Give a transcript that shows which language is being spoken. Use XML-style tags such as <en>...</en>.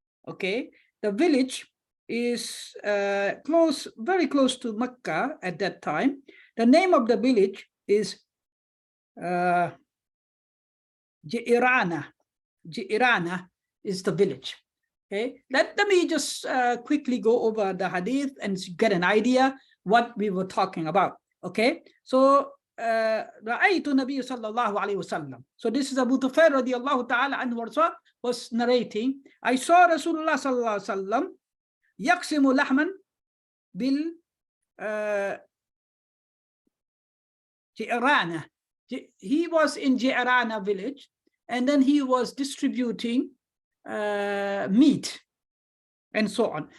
<en>Okay, the village is very close to Mecca at that time. The name of the village is Ji'irana. Ji'irana is the village. Okay, let me just quickly go over the hadith and get an idea what we were talking about. Okay, so</en> <ar>رأيت النبي صلى الله عليه وسلم.</ar> <en>So this is Abu Tufail radiallahu ta'ala anhu was narrating. I saw Rasulullah sallallahu alaihi wasallam</en> <ar>يقسم لحما بال</ar> <en>Ji'irana. He was in Ji'irana village, and then he was distributing meat and so on.</en>